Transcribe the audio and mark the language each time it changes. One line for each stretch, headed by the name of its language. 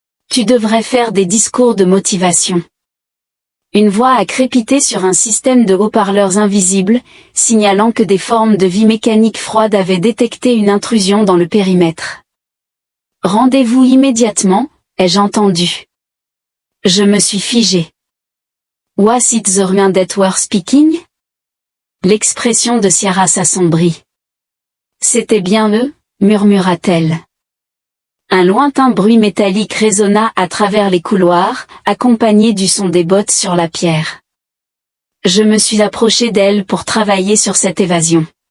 French: Tu devrais faire des discours de motivation. Une voix a crépité sur un système de haut-parleurs invisibles, signalant que des formes de vie mécanique froide avaient détecté une intrusion dans le périmètre. Rendez-vous immédiatement, ai-je entendu. Je me suis figé.
English: Was it the ruin that were speaking?
French: L'expression de Ciara s'assombrit. C'était bien eux, murmura-t-elle. Un lointain bruit métallique résonna à travers les couloirs, accompagné du son des bottes sur la pierre. Je me suis approché d'elle pour travailler sur cette évasion.